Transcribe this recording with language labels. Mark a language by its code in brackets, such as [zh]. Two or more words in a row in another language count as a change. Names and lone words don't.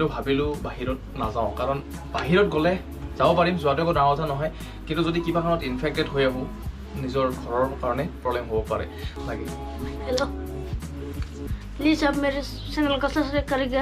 [as] ভাবিলোঁ বাহিৰত নাযাওঁ কাৰণ বাহিৰত গ'লে যাব পাৰিম যোৱাটো একো ডাঙৰ কথা নহয় কিন্তু যদি কিবা কাৰণত ইনফেক্টেড হৈ আহোঁ নিজৰ ঘৰৰ কাৰণে প্ৰব্লেম হ'ব পাৰে লাগে [hi] हेलो प्लीज आप मेरे चैनल को सब्सक्राइब करिएगा